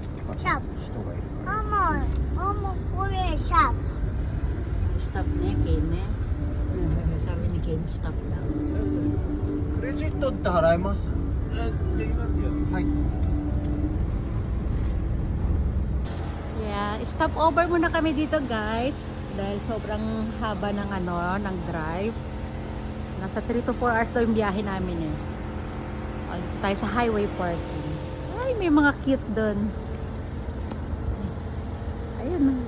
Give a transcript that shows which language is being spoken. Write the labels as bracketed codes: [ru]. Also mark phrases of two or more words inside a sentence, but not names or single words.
[ja] シャープ。人がいる。これシャープ。 [tl] Stop na, Ken eh. Sabi ni Ken, stop na. [ja] クレジットって払えます？できますよ。はい。 [tl] Yeah, [en] stop over [tl] muna kami dito guys. Dahil sobrang haba ng ng drive. Nasa 3 to 4 hours daw yung biyahe namin eh. Dito tayo sa highway parking. Ay, may mga cute doon. Ayun.